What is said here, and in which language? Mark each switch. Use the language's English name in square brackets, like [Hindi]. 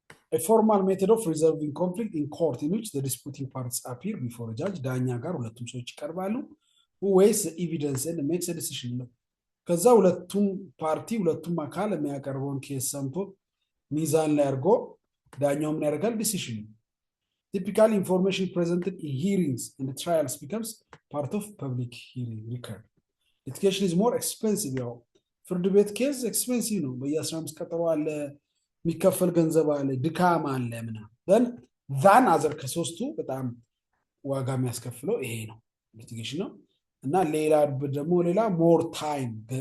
[English] A formal method of resolving conflict in court in which the disputing parties appear before a judge. [Amharic] ዳኛ ጋር ሁለቱም ሰዎች ይቀርባሉ። [English] who weighs the evidence and makes a decision. [Amharic] ከዛ ሁለቱም ፓርቲ ሁለቱም አካል የሚያቀርበውን ኬስ ሰምቶ ሚዛን ላይ አድርጎ ዳኛው ምን ያደርጋል? [English] ዲሲሽን። Typical information presented in hearings and trials becomes part of public hearing record. Litigation is more expensive. [Amharic] ያው ፍርድ ቤት ኬዝ ኤክስፔንሲቭ ነው። በየ15 ቀጠሮ አለ፣ የሚከፈል ገንዘብ አለ፣ ድካም አለ ምናምን ዛን አዘር ከሶስቱ በጣም ዋጋ የሚያስከፍለው ይሄ ነው ሊቲጌሽን ነው። እና ሌላ ደግሞ ሌላ ሞር ታይም